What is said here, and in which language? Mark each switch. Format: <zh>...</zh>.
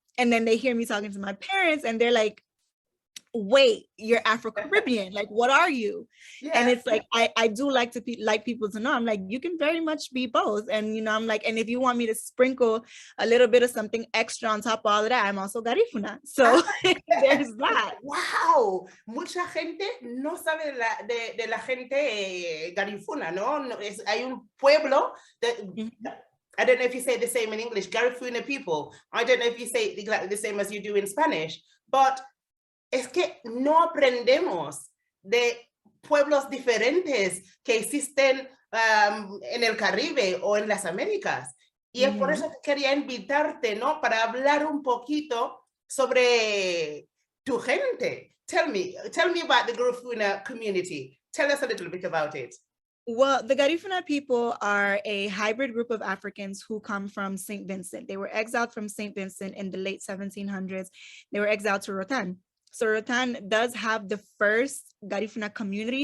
<en>And then they hear me talking to my parents and they're like, wait, you're Afro-Caribbean, like what are you? And it's like I do like to like people to know, I'm like, you can very much be both. And you know, I'm like, and if you want me to sprinkle a little bit of something extra on top of all of that, I'm also Garifuna. So there's that.</en> <es>Wow, mucha gente no sabe de la gente Garifuna, ¿no? Hay un pueblo</es> <en>that I don't know if you say the same in English, Garifuna people. I don't know if you say exactly the same as you do in Spanish, but</en> <es>es que no aprendemos de pueblos diferentes que existen en el Caribe o en las Américas. Y es por eso que quería invitarte, ¿no? Para hablar un poquito sobre tu gente.</es> <en>Tell me about the Garifuna community. Tell us a little bit about it. Well, the Garifuna people are a hybrid group of Africans who come from St. Vincent. They were exiled from St. Vincent in the late 1700s. They were exiled to Rotan. So Rotan does have the first Garifuna community.</en>